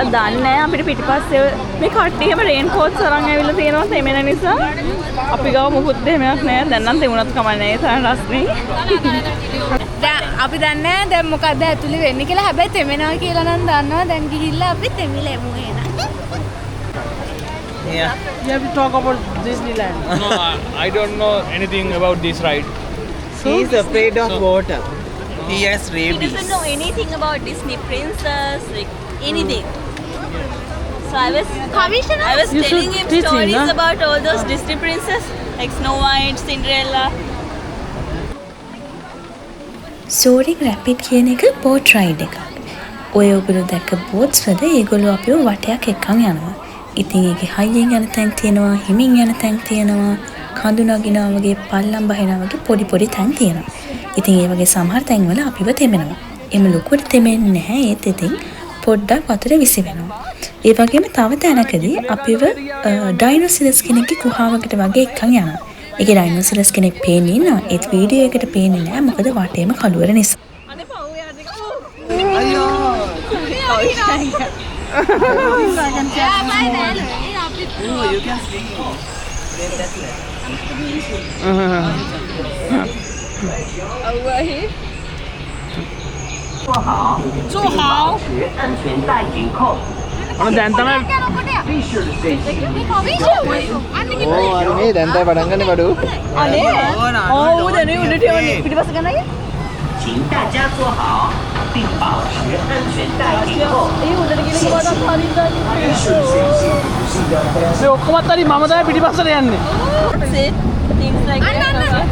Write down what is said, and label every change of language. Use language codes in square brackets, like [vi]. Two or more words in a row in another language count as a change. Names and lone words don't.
[si] දන්නේ නැහැ අපිට පිටිපස්සේ මේ කට්ටියම [en] rain coats [si] අරන් ඇවිල්ලා තියෙනවා තෙමෙන නිසා. අපි ගාව මොකුත් දෙමයක් නැහැ. දැන් නම් තෙමුණත් කමන්නේ නැහැ. තරම් රස්නේ. දැන් අපි දන්නේ දැන් මොකද්ද ඇතුලේ වෙන්නේ කියලා. හැබැයි තෙමෙනවා කියලා නම් දන්නවා. දැන් ගිහිල්ලා අපි තෙමිලෙමු එන. [en] Yeah. You have to talk about Disneyland. No, I don't know anything about this ride. He is afraid of water. He has He rabies. doesn't know anything about Disney princess, like anything. So I was You telling should him teach him, stories huh? about all those Disney princess, like Snow White, Cinderella. [si] සෝරින් රැපිඩ් කියන එක [en] boat ride [si] එකක්. ඔය ඔයගොල්ලෝ දැක්ක බෝට්ස් වල ඒගොල්ලෝ අපිව වටයක් එක්කන් යනවා. ඉතින් ඒකේ හයියෙන් යන තැන් තියෙනවා, හිමින් යන තැන් තියෙනවා, කඳු නගිනවා වගේ පල්ලම් බහිනවා වගේ පොඩි තැන් තියෙනවා. ඉතින් ඒ වගේ සමහර තැන්වල අපිව තෙමෙනවා. එම ලොකුවට තෙමෙන්නේ නැහැ. ඒත් ඉතින් පොඩ්ඩක් වතුර විසි වෙනවා. ඒ වගේම තව තැනකදී අපිව ඩයිනෝසරස් කෙනෙක්ගේ ගුහාවකට වගේ එක්කන් යනවා. ඒකේ ඩයිනෝසරස් කෙනෙක් පේන්නේ ඉන්නවා. ඒත් වීඩියෝ එකට පේන්නේ නෑ මොකද වටේම කළුවර නිසා. [en] You can swing. Then that's it. [zh] 坐好。 [si] ඔන්න දැන් තමයි මේ දැන් තමයි පටන් ගන්න බඩු. අනේ ඔව් දැන් උඩට යන්නේ පිටිපස්ස ගන්නයි [zh] 请大家坐好，并保持安全带紧扣。 [si] ඒ උඩට ගිහින් ගොඩක් හරියට මේ ඔක්කොමත් හරි මම තමයි පිටිපස්සට යන්නේ. [en] things like that